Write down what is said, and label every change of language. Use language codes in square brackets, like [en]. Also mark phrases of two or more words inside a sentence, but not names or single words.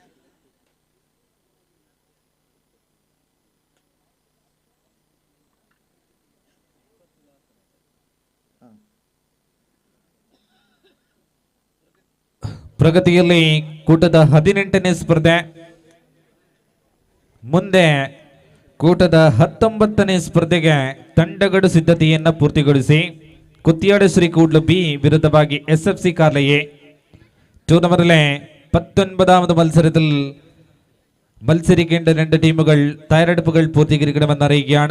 [kn] ಪ್ರಗತಿಯಲ್ಲಿ ಕೂಟದ 18ನೇ ಸ್ಪರ್ಧೆ, ಮುಂದೆ ಕೂಟದ 19ನೇ ಸ್ಪರ್ಧೆಗೆ ತಂಡಗಳು ಸಿದ್ಧತೆಯನ್ನ ಪೂರ್ತಿಗೊಳಿಸಿ ಕುತ್ತಿಯಾಡ ಶ್ರೀ ಕೂಡ್ಲು ಬಿ ವಿರುದ್ಧವಾಗಿ SFC ಕಾರ್ಲ ಎ [ml] ടൂർണമെന്റിലെ 19ാമത് മത്സരത്തിൽ മത്സരിക്കേണ്ട രണ്ട് ടീമുകൾ തയ്യാറെടുപ്പുകൾ പൂർത്തീകരിക്കണമെന്ന് അറിയിക്കുകയാണ്.